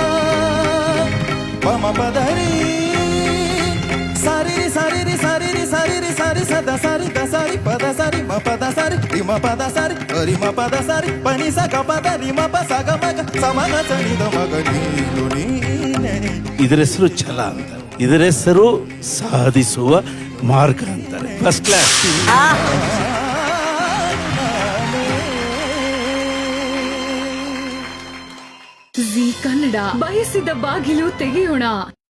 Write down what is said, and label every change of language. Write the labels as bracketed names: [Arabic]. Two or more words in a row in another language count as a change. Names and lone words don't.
[Kannada] ಪ ಮ ಪದ ರಿ ಸಾರಿ ಸಾರಿ ರಿ ಸಾರಿ ರಿ ಸಾರಿ ರಿ ಸಾರಿ ಸದ ಸಾರಿ ದ ಸಾರಿ ಪದ ಸಾರಿ ಮ ಪದ ಸಾರಿ ರಿ ಮ ಪದ ಸಾರಿ ರಿ ಮ ಪದ ಸಾರಿ ಪನಿ ಸ ಗ ಪದ ರಿ ಮ ಪ ಸ ಗ ಮ ಗ ಸಮನ ಸನಿ ದ ಮಗ ನೀನು ನೀನೇ. ಇದರ ಹೆಸರು ಛಲ ಅಂತಾರೆ, ಇದರ ಹೆಸರು ಸಾಧಿಸುವ ಮಾರ್ಗ ಅಂತಾರೆ. [English] first class. [Kannada] ಜೀ ಕನ್ನಡ ಬಯಸಿದ ಬಾಗಿಲು ತೆಗೆಯೋಣ.